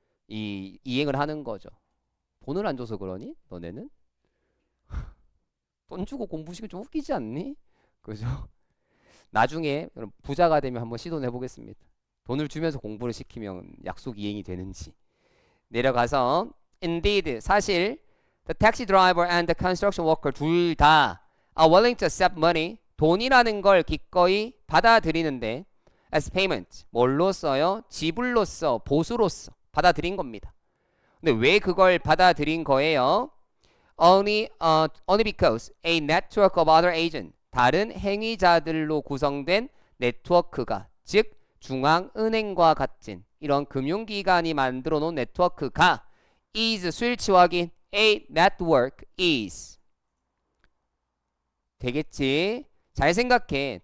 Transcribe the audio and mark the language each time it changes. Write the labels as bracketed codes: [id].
[ko] 이행을 하는 거죠. 돈을 안 줘서 그러니? 너네는? 돈 주고 공부시키면 좀 웃기지 않니? 그죠? 나중에 부자가 되면 한번 시도해 보겠습니다. 돈을 주면서 공부를 시키면 약속 이행이 되는지. 내려가서 [en] indeed [ko] 사실 [en] the taxi driver and the construction worker [ko] 둘 다 [en] are willing to accept money [ko] 돈이라는 걸 기꺼이 받아들이는데 [en] as payment [ko] 뭘로써요? 지불로써 보수로써 받아들인 겁니다. 근데 왜 그걸 받아들인 거예요? [en] only because a network of other agents [ko] 다른 행위자들로 구성된 네트워크가 즉 중앙은행과 같은 이런 금융기관이 만들어 놓은 네트워크가 is 수일치 확인 [en] a network is [ko] 되겠지? 잘 생각해.